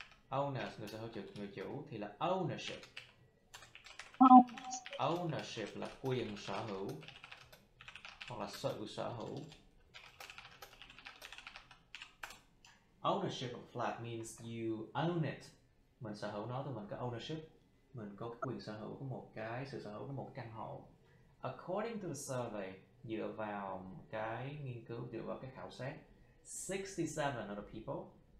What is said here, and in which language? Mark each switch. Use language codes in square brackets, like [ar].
[vi] Owner, người sở hữu, người chủ thì là ownership. Ownership là quyền sở hữu hoặc là sự sở hữu. [en] Ownership of a flat means you own it. [vi] Mình sở hữu nó thì mình có ownership. Mình có quyền sở hữu của một cái, sự sở hữu của một căn hộ. [en] According to the survey, [vi] dựa vào cái nghiên cứu, dựa vào cái khảo sát, [en] 67 of the people,